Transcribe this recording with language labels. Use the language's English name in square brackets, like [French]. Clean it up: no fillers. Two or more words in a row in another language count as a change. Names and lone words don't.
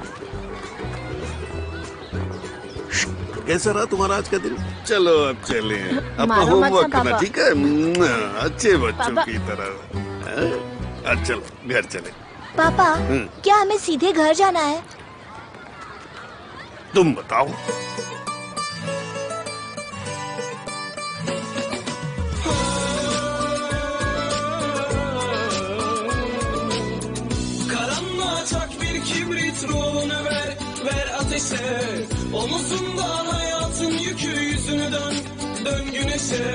[Urdu] کیسا رہا تمہارا آج کا دن? چلو اب چلے۔ اب مارو مت ہوم ورک نا, کرنا, پاپا. ٹھیک ہے؟ اچھے بچوں پاپا. کی طرح۔ اب چلو گھر چلے. پاپا، کیا ہمیں سیدھے گھر جانا ہے? تم بتاؤ. [Turkish] Karanlığa çak bir kibrit, ruhunu ver ateşe. Omuzunda hayatın yükü, yüzünü dön güneşe.